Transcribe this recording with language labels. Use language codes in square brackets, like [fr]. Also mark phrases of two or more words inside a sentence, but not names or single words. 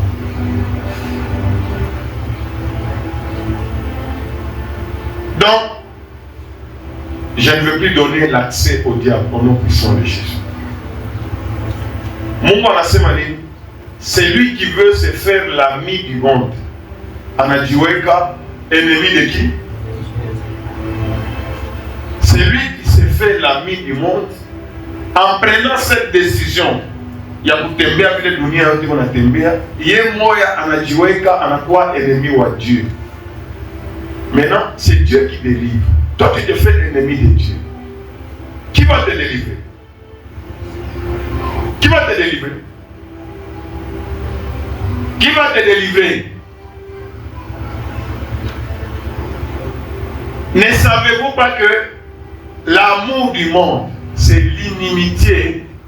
[fr] Donc, Je ne veux plus donner l'accès au diable au nom puissant de Jésus. [sw] Mungu anasema nini? [fr] C'est lui qui veut se faire l'ami du monde. Anajiweka ennemi de qui? C'est lui qui se fait l'ami du monde en prenant cette décision. [sw] Ya kutembea vile dunia yote kunatembea, yeye moya anajiweka anakuwa ennemi wa Dieu. [fr] Maintenant, c'est Dieu qui délivre. Toi, tu te fais l'ennemi de Dieu. Qui va te délivrer? Qui va te délivrer? Qui va te délivrer? Ne savez-vous pas que l'amour du monde, c'est l'inimitié?